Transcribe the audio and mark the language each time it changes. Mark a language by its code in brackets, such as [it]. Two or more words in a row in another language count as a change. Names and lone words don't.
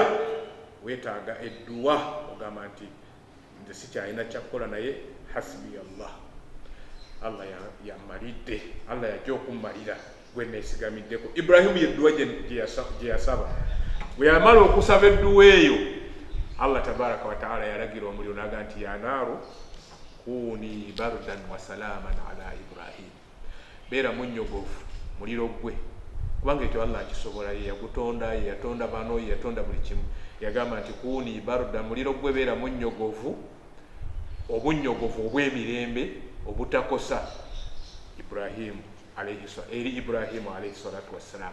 [lg] Weetaaga edduwa ogamba nti nze sikyalina kyakukola naye [ar] حسبي الله [lg] yammalidde, Allah yajja okummalira gwe neesigamiddeko. Ibrahimu yedduwa gye yasaba. Bwe yamala okusaba edduwa eyo, Allah [ar] تبارك وتعالى [lg] yalagira omuliro n'aga nti [ar] يا نار كوني بردا وسلاما على إبراهيم. [lg] Beera munnyogovu muliro gwe, kubanga ekyo Allah akisobola, ye yagutonda, ye yatonda bano, ye yatonda buli kimu. Yagamba nti [ar] كوني بردا, [lg] muliro gwe beera munnyogovu, obunnyogovu obw'emirembe obutakosa Ibrahimu eri Ibrahimu [ar] عليه الصلاة والسلام.